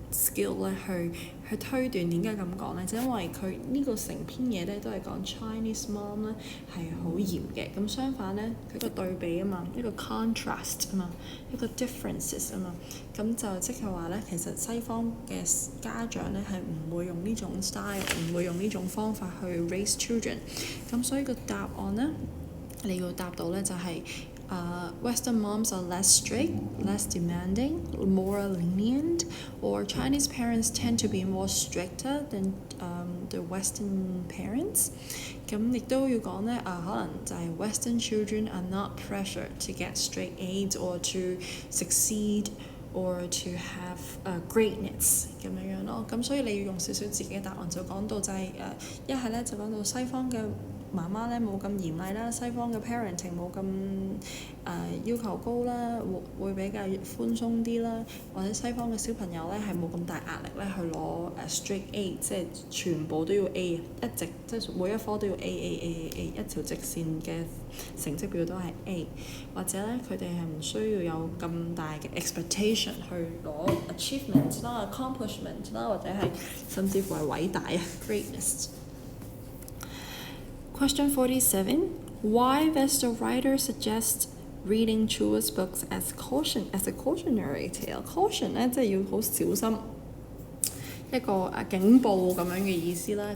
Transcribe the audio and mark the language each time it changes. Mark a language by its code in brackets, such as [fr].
[yue] skill 咧去推斷點解咁講咧，就因為佢呢個成篇嘢咧都係講 [en] Chinese mom [yue] 咧係好嚴嘅，咁相反咧佢個對比啊嘛，一個 contrast 啊嘛，一個 differences 啊嘛，咁就即係話咧，其實西方嘅家長咧係唔會用呢種 style， 唔會用呢種方法去 [en] raise children， [yue] 咁所以個答案咧你要答到咧就係、 [en] Western moms are less strict, less demanding, more lenient, or Chinese parents tend to be more stricter than the Western parents. [yue] 咁亦都要講咧，可能就係 [en] Western children are not pressured to get straight A's or to succeed or to have greatness [yue] 咁樣咯。咁所以你要用少少自己嘅答案就講到就係一係咧就講到西方嘅媽媽咧冇咁嚴厲啦，西方嘅 parenting 冇咁要求高啦，會比較寬鬆啲啦，或者西方嘅小朋友咧係冇咁大壓力咧去攞straight A， 即係全部都要 A， 一直即係每一科都要 A， 一條直線嘅成績表都係 A， 或者咧佢哋係唔需要有咁大嘅 expectation 去攞 achievement 啦、accomplishment 啦，或者係甚至乎係偉大啊 greatness。 [en] Question 47. Why does the writer suggest reading Chua's books as a cautionary tale? [yue] Caution 咧即係要好小心，一個警報咁樣嘅意思啦。